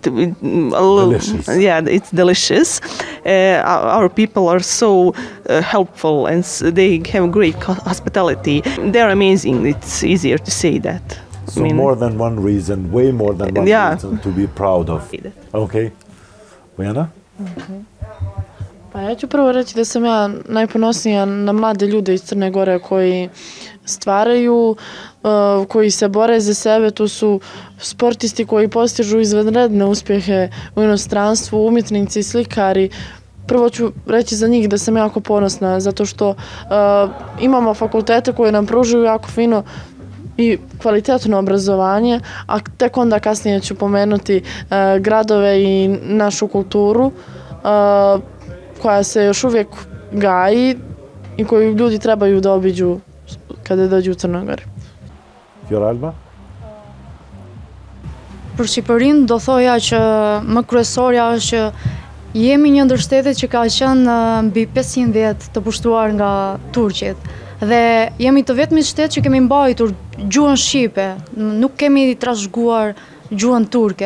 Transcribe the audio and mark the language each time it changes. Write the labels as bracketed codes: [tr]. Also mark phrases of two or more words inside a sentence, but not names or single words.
[en] Delicious. Yeah, it's delicious. Our people are so helpful and they have great hospitality. They're amazing. It's easier to say that. So more than one reason, way more than one reason to be proud of. Okay. Bojana? [sr] Pa ja ću prvo reći da sam ja najponosnija na mlade ljude iz Crne Gore koji stvaraju, koji se bore za sebe. To su sportisti koji postižu izvanredne uspjehe u inostranstvu, umjetnici, slikari. Prvo ću reći za njih da sam jako ponosna zato što imamo fakultete koje nam pružuju jako fino i kvalitetno obrazovanje, a tek onda kasnije ću pomenuti gradove i našu kulturu koja se još uvijek gaji i koju ljudi trebaju da obiđu kada dođu u Crnogori. [sq] Fioralba? Për Shqipërinë do thoja që më kryesorja është që jemi një ndër shtetet që ka qenë mbi 500 vjet të pushtuar nga turqit. Dhe jemi të vetmi shtet që kemi mbajtur gjuhën shqipe, nuk kemi trashëguar gjuhën turke.